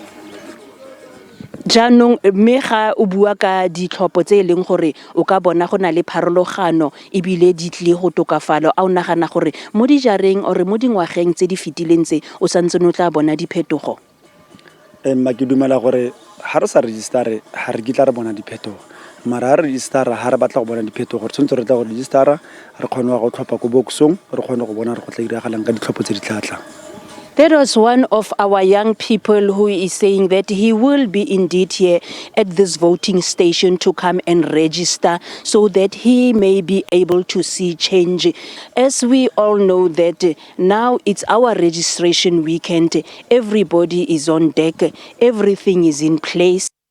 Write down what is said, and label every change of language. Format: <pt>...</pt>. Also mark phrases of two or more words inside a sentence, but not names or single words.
<tn>Jaanong mme ga o bua ka ditlhopho tse e leng gore o ka bona go na le pharologano ebile di tle go tokafala, a o nagana gore mo dijareng or mo dingwageng tse di fetileng tse o santse no tla bona diphetogo? Mma ke dumela gore ha re sa registere ha re kitla re bona diphetogo, mara ha re registera ha re batla go bona diphetogo re tshwanetse re tla go registera re kgone go tlhopha ko boxong re kgone go bona re go tla diragalang ka ditlhopho tse di tla tlang.</tn> <en>That was one of our young people who is saying that he will be indeed here at this voting station to come and register so that he may be able to see change. As we all know that now it's our registration weekend, everybody is on deck, everything is in place.</en>